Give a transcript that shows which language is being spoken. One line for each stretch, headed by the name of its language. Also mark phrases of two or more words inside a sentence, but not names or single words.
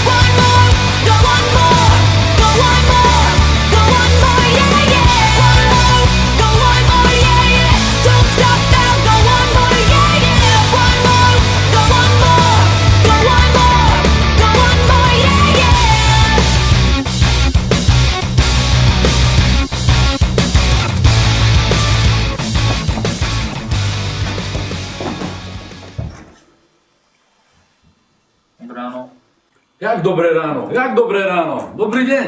English: One more, go one more, go one more. Go one more, yeah, yeah. One more, go one more, yeah, yeah. Don't stop now, go one more, yeah, yeah. One more, go one more, go one more, go one more, yeah, yeah.
Slovak: Dobré ráno. Jak dobré ráno? Jak dobré ráno? Dobrý deň.